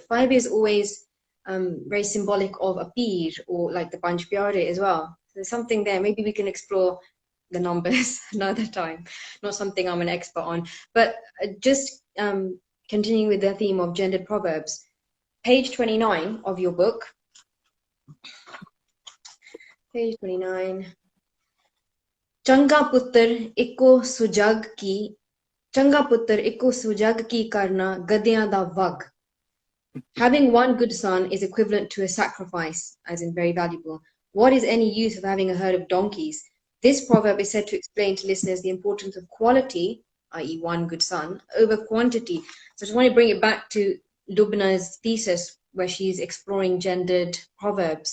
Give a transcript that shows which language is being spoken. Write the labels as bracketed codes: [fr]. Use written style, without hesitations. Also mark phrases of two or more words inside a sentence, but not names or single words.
[en] Five is always very symbolic of a peer or like the Panch Pyare as well. So there's something there. Maybe we can explore the numbers another time. Not something I'm an expert on, but just continuing with the theme of gendered proverbs. Page 29 of your book. Page 29. [pa] ਚੰਗਾ ਪੁੱਤਰ ਇੱਕੋ ਸੁਜਾਗ ਕੀ ਚੰਗਾ ਪੁੱਤਰ ਇੱਕੋ ਸੁਜਾਗ ਕੀ ਕਰਨਾ ਗਧਿਆਂ ਦਾ ਵੱਗ. [en] Having one good son is equivalent to a sacrifice, as in very valuable. What is any use of having a herd of donkeys? This proverb is said to explain to listeners the importance of quality, i.e., one good son, over quantity. So I just want to bring it back to Lubna's thesis, where she's exploring gendered proverbs.